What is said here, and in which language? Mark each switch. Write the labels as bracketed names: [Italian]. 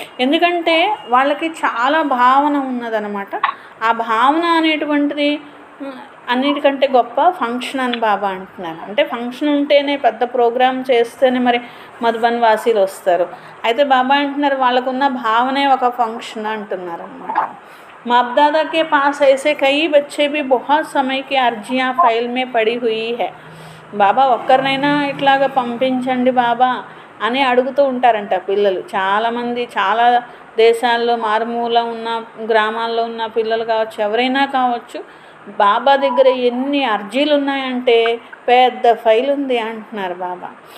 [Telugu] ఎందుకంటే వాళ్ళకి చాలా భావన ఉన్నదనమాట. ఆ భావన అనేటువంటిది అన్నిటికంటే గొప్ప ఫంక్షన్ అని బాబా అంటున్నారు. అంటే ఫంక్షన్ ఉంటేనే పెద్ద ప్రోగ్రామ్ చేస్తేనే మరి మధుబన్ వాసీలు వస్తారు. అయితే బాబా అంటున్నారు వాళ్ళకున్న భావనే ఒక ఫంక్షన్ అంటున్నారు అన్నమాట. [Hindi] बाप दादा के पास ऐसे कई बच्चे भी बहुत समय की अर्जियाँ फाइल में पड़ी हुई है. [Telugu] బాబా ఒక్కరినైనా ఇట్లాగా పంపించండి బాబా అని అడుగుతూ ఉంటారంట పిల్లలు. చాలామంది చాలా దేశాల్లో మారుమూల ఉన్న గ్రామాల్లో ఉన్న పిల్లలు కావచ్చు, ఎవరైనా కావచ్చు, బాబా దగ్గర ఎన్ని అర్జీలు ఉన్నాయంటే పెద్ద ఫైల్ ఉంది అంటున్నారు బాబా.